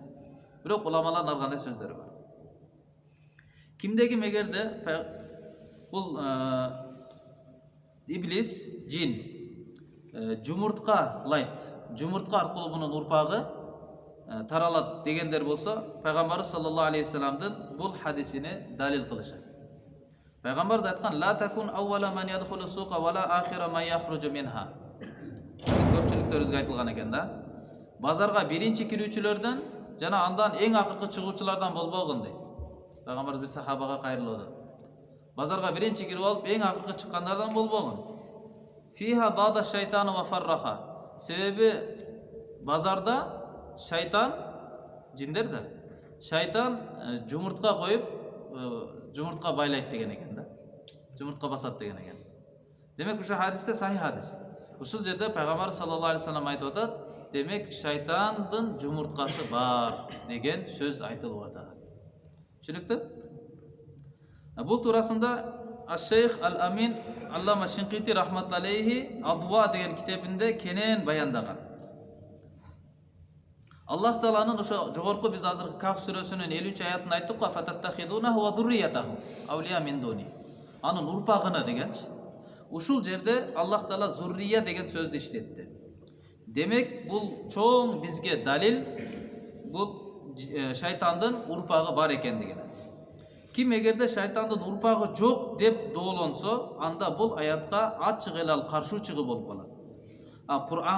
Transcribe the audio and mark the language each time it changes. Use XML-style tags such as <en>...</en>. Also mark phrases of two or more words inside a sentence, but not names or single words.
<ky>Бирок уламалардын ар кандай сөздөрү бар. Кимдеги мегерде бул иблис, жин жумуртка лайт, жумуртка аркылуу мунун урпагы таралат дегендер болсо, пайгамбарыбыз</ky> <ar>صلى الله عليه وسلم</ar> <ky>бул хадисине далил кылышат. Пайгамбарыбыз айткан:</ky> <ar>"لا تكن أول من يدخل السوق ولا آخر من يخرج منها."</ar> <ky>Көпчүлүктөрүбүзгө айтылган экен да. Базарга биринчи кирүүчүлөрдөн жана андан эң акыркы чыгуучулардан болбогун дейт. Пайгамбарыбыз бир сахабага кайрылды. Базарга биринчи кирип алып, эң акыркы чыккандардан болбогун.</ky> <ar>فيها باض الشيطان وفرخ.</ar> <ky>Себеби базарда шайтан, жиндер да, шайтан жумуртка коюп, жумуртка байлайт деген экен да. Жумуртка басат деген экен. Демек ушул хадисте сахих хадис. Ушул жерде пайгамбар</ky> <ar>صلى الله عليه وسلم</ar> <ky>айтып атат, демек шайтандын жумурткасы бар деген сөз айтылып атат. Түшүнүктү? Бул туурасында Аш-Шейх Ал-Амин Аллама Шинкити рахматуллахи Адва деген китебинде кенен баяндаган. Аллах Тааланын ошо жогорку биз азыр Кахф сүрөсүнүн 50-аятында айттык го:</ky> <ar>"فتتخذونه وذريته أولياء من دوني."</ar> <ky>Анын урпагыны дегенчи. Ушул жерде Аллах Таала зуррия деген сөздү иштетти. Демек бул чоң бизге далил, бул шайтандын урпагы бар экендигине. Ким эгерде шайтандын урпагы жок деп доолонсо, анда бул аятка ачык эле ал каршы чыгып болуп калат.</ky>